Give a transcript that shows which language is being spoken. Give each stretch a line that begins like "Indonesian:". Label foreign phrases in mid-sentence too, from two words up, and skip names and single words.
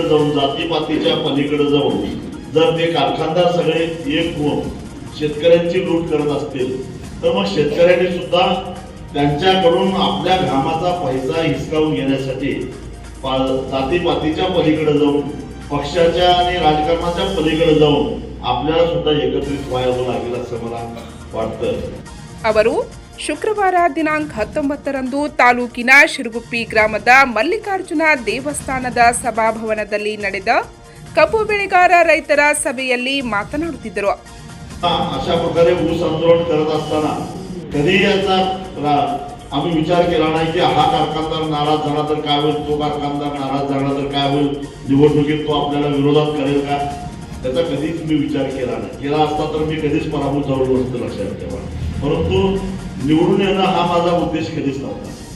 Marathi: जाऊन, जातीपातीच्या पलीकडे जाऊन जर ते कारखानदार सगळे एक होऊन शेतकऱ्यांची लूट करत असतील तर मग शेतकऱ्यांनी सुद्धा त्यांच्याकडून आपल्या घामाचा पैसा हिसकावून घेण्यासाठी जातीपातीच्या पलीकडे जाऊन, पक्षाच्या आणि राजकारणाच्या पलीकडे जाऊन आपल्याला सुद्धा एकत्रित व्हायला लागेल असं मला वाटतं.
Kannada: ಅವರು ಶುಕ್ರವಾರ ದಿನಾಂಕ 19ರಂದು ತಾಲೂಕಿನ ಶಿರಗುಪ್ಪಿ ಗ್ರಾಮದ ಮಲ್ಲಿಕಾರ್ಜುನ ದೇವಸ್ಥಾನದ ಸಭಾಭವನದಲ್ಲಿ ನಡೆದ ಕಬ್ಬು ಬೆಳೆಗಾರ ರೈತರ ಸಭೆಯಲ್ಲಿ ಮಾತನಾಡುತ್ತಿದ್ದರು.
Marathi: अशा प्रकारे ऊस आंदोलन करत असताना कधी याचा आम्ही विचार केला नाही की हा कारखानदार नाराज झाला तर काय होईल, तो कारखानदार नाराज झाला तर काय होईल, निवडणुकीत तो आपल्याला विरोधात करेल का, त्याचा कधीच मी विचार केला नाही. केला असता तर मी कधीच पराभूत झालो नसतो, लक्षात ठेवा. परंतु निवडून येणं हा माझा उद्देश कधीच नव्हता.